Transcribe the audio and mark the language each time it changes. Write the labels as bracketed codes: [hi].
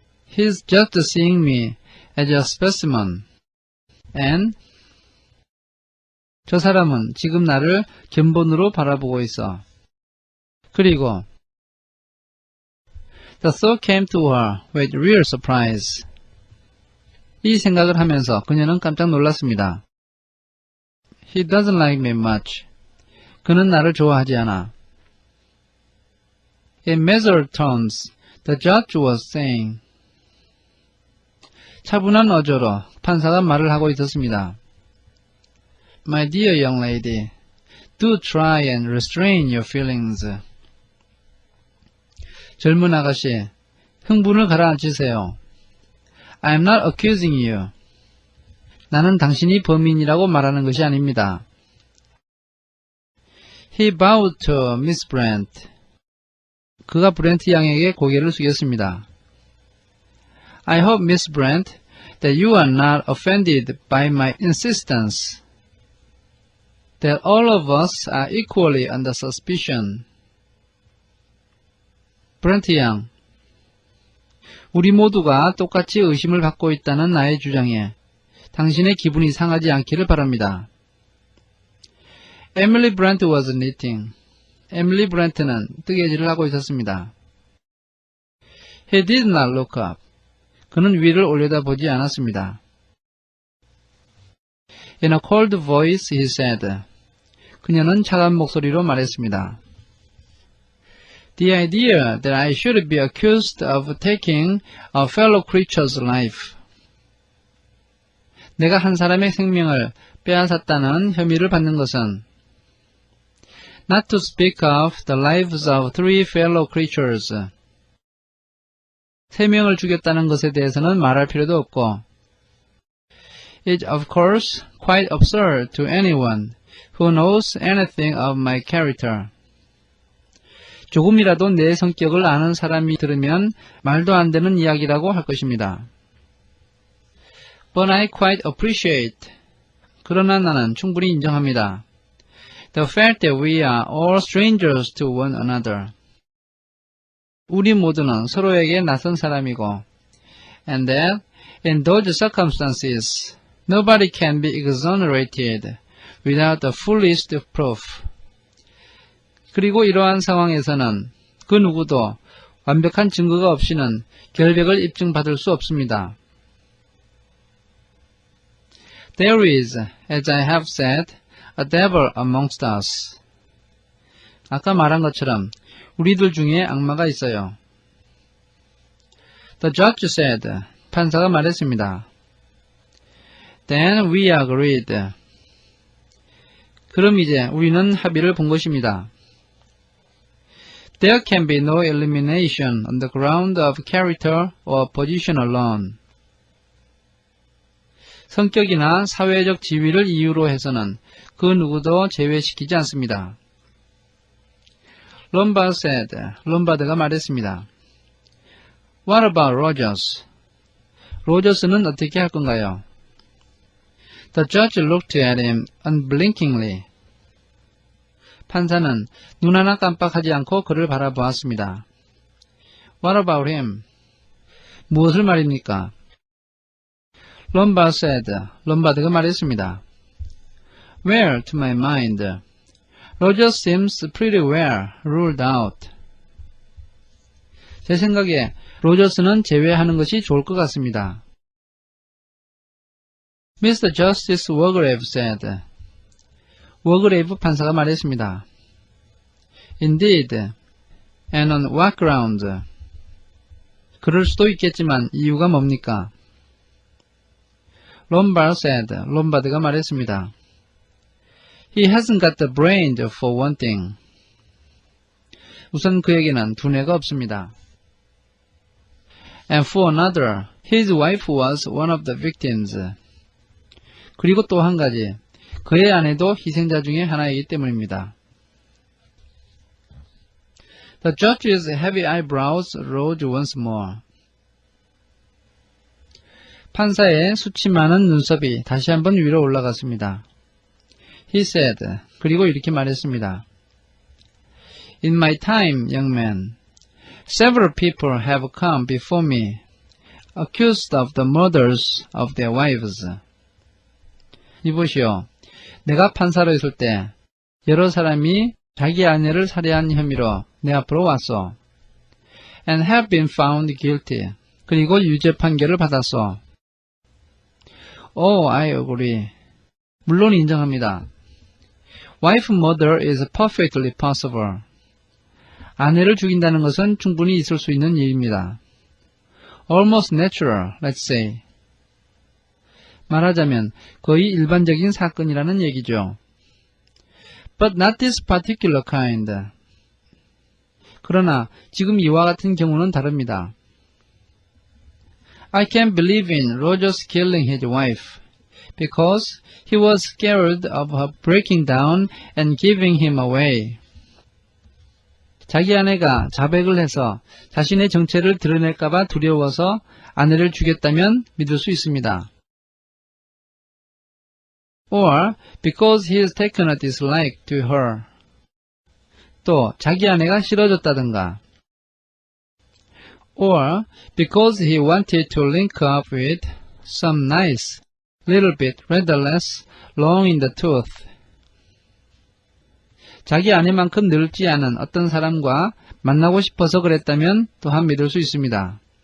[en] He's just seeing me as a specimen. [ko] And 저 사람은 지금 나를 견본으로 바라보고 있어. [en] 그리고 The thought came to her with real surprise. [ko] 이 생각을 하면서 그녀는 깜짝 놀랐습니다. [en] He doesn't like me much. [ko] 그는 나를 좋아하지 않아. [en] In measured tones, the judge was saying. [ko] 차분한 어조로 판사가 말을 하고 있었습니다. [en] My dear young lady, do try and restrain your feelings. [ko] 젊은 아가씨, 흥분을 가라앉히세요. [en] I am not accusing you. [ko] 나는 당신이 범인이라고 말하는 것이 아닙니다. [en] He bowed to Miss Brent. [ko] 그가 브렌트 양에게 고개를 숙였습니다. [en] I hope, Miss Brent, that you are not offended by my insistence that all of us are equally under suspicion. [ko] 브렌트 양, 우리 모두가 똑같이 의심을 받고 있다는 나의 주장에 당신의 기분이 상하지 않기를 바랍니다. [en] Emily Brent was knitting. [ko] 에밀리 브렌트는 뜨개질을 하고 있었습니다. [en] He did not look up. [ko] 그는 위를 올려다보지 않았습니다. [en] In a cold voice he said. [ko] 그녀는 차가운 목소리로 말했습니다. [en] The idea that I should be accused of taking a fellow creature's life. [ko] 내가 한 사람의 생명을 빼앗았다는 혐의를 받는 것은 [en] Not to speak of the lives of three fellow creatures. [ko] 세 명을 죽였다는 것에 대해서는 말할 필요도 없고 [en] It's of course quite absurd to anyone who knows anything of my character. [ko] 조금이라도 내 성격을 아는 사람이 들으면 말도 안 되는 이야기라고 할 것입니다. [en] But I quite appreciate. [ko] 그러나 나는 충분히 인정합니다. [en] The fact that we are all strangers to one another. [ko] 우리 모두는 서로에게 낯선 사람이고 [en] and that in those circumstances nobody can be exonerated without the fullest proof. [ko] 그리고 이러한 상황에서는 그 누구도 완벽한 증거가 없이는 결백을 입증받을 수 없습니다. [en] There is, as I have said, a devil amongst us. [ko] 아까 말한 것처럼 우리들 중에 악마가 있어요. [en] The judge said. [ko] 판사가 말했습니다. [en] Then we agreed. [ko] 그럼 이제 우리는 합의를 본 것입니다. [en] There can be no elimination on the ground of character or position alone. [ko] 성격이나 사회적 지위를 이유로 해서는 그 누구도 제외시키지 않습니다. 롬바드 [en] said, [ko] 롬바드가 말했습니다. [en] What about Rogers? [ko] 로저스는 어떻게 할 건가요? [en] The judge looked at him unblinkingly. [ko] 판사는 눈 하나 깜빡하지 않고 그를 바라보았습니다. [en] What about him? [ko] 무엇을 말입니까? 롬바드 [en] said, [ko] 롬바드가 말했습니다. [en] Well, to my mind, Rogers seems pretty well ruled out. [ko] 제 생각에 로저스는 제외하는 것이 좋을 것 같습니다. [en] Mr. Justice Wargrave said, [ko] 워그레이브 판사가 말했습니다. [en] Indeed, and on what ground? [ko] 그럴 수도 있겠지만 이유가 뭡니까? 롬바드 [en] said, [ko] 롬바드가 말했습니다. [en] He hasn't got the brain for one thing. [ko] 우선 그에게는 두뇌가 없습니다. [en] And for another, his wife was one of the victims. [ko] 그리고 또 한 가지, 그의 아내도 희생자 중에 하나이기 때문입니다. [en] The judge's heavy eyebrows rose once more. [ko] 판사의 수치 많은 눈썹이 다시 한번 위로 올라갔습니다. [en] He said, [ko] 그리고 이렇게 말했습니다. [en] In my time, young man, several people have come before me, accused of the murders of their wives. [ko] 이보시오. 내가 판사로 있을 때 여러 사람이 자기 아내를 살해한 혐의로 내 앞으로 왔어. [en] And have been found guilty. [ko] 그리고 유죄 판결을 받았어. [en] Oh, I agree. [ko] 물론 인정합니다. [en] Wife murder is perfectly possible. [ko] 아내를 죽인다는 것은 충분히 있을 수 있는 일입니다. [en] Almost natural, let's say. [ko] 말하자면 거의 일반적인 사건이라는 얘기죠. [en] But not this particular kind. [ko] 그러나 지금 이와 같은 경우는 다릅니다. [en] I can't believe in Rogers killing his wife because he was scared of her breaking down and giving him away. [ko] 자기 아내가 자백을 해서 자신의 정체를 드러낼까봐 두려워서 아내를 죽였다면 믿을 수 있습니다. [en] Or because he has taken a dislike to her. [ko] 또 자기 아내가 싫어졌다든가. [en] Or because he wanted to link up with some nice, little bit rather less long in the tooth. [ko] 자기 아내만큼 늙지 않은 어떤 사람과 만나고 싶어서 그랬다면 또한 믿을 수 있습니다.